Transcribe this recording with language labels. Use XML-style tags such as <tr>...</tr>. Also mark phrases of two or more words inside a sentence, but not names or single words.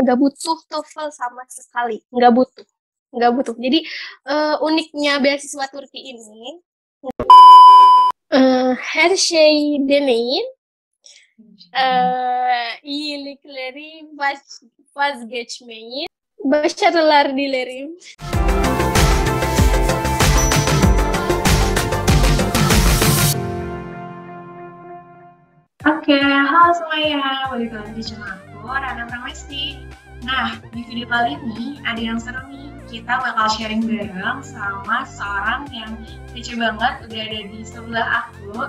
<id>nggak butuh TOEFL sama sekali, nggak butuh. Jadi uniknya beasiswa Turki ini,</id> <tr>her şey deneyin, iyilikleri vazgeçmeyin. Başarılar dilerim.</tr> <id>Oke, halo semuanya, balik lagi di channel aku, Rana Pramesti. Nah, di video kali ini ada yang seru nih, kita bakal sharing bareng sama seorang yang kece banget, udah ada di sebelah aku.</id>